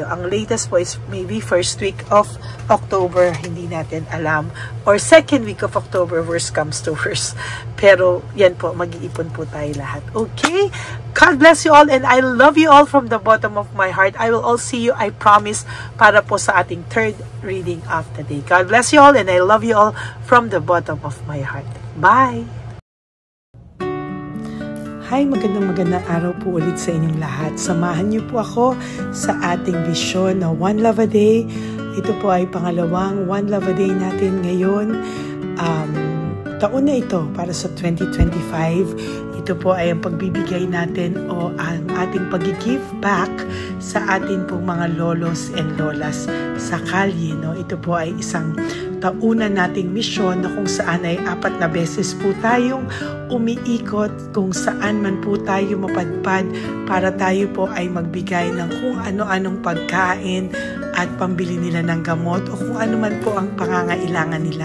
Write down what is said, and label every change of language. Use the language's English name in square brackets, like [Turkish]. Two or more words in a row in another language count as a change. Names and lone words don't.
[English] Ang latest po is maybe first week of October, [Filipino] hindi natin alam. [English] Or second week of October, worst comes to worst. [Filipino] Pero yan po, mag-iipon po tayo lahat. [English] Okay? God bless you all and I love you all from the bottom of my heart. I will all see you, I promise, [Filipino] para po sa ating [English] third reading of the day. God bless you all and I love you all from the bottom of my heart. Bye! [Filipino] Hi, magandang araw po ulit sa inyong lahat. Samahan niyo po ako sa ating vision na [English] One Love a Day. [Filipino] Ito po ay pangalawang [English] One Love a Day [Filipino] natin ngayon. Taon na ito para sa 2025. Ito po ay ang pagbibigay natin o ang ating pag-give back sa atin pong mga [English] lolos and lolas [Filipino] sa kalye. No? Ito po ay isang taunan nating misyon na kung saan ay 4 na beses po tayong umiikot kung saan man po tayo mapadpad para tayo po ay magbigay ng kung ano-anong pagkain at pambili nila ng gamot o kung ano man po ang pangangailangan nila.